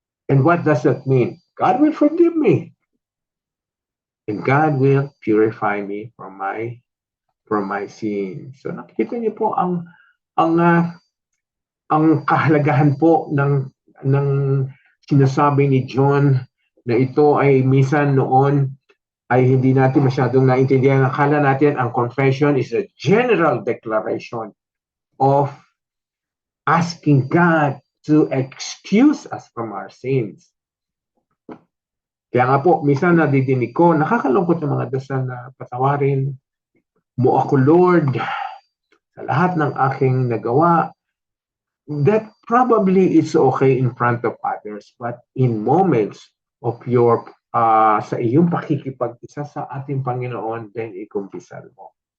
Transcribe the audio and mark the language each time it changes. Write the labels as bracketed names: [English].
[English] And what does that mean? God will forgive me. And God will purify me from my sin. [Filipino] So nakikita niyo po ang kahalagahan po ng sinasabi ni John na ito ay minsan noon ay hindi natin masyadong naintindihan. Akala natin ang [English] confession is a general declaration of asking God to excuse us from our sins. [Filipino] Kaya nga po, minsan nadidinig ko, nakakalungkot ng mga dasal na patawarin mo ako, Lord, sa lahat ng aking nagawa. [English] That probably is okay in front of others, but in moments of your [Filipino] sa iyong pakikipag-isa sa ating Panginoon, [English] then [Filipino] ikumpisal mo.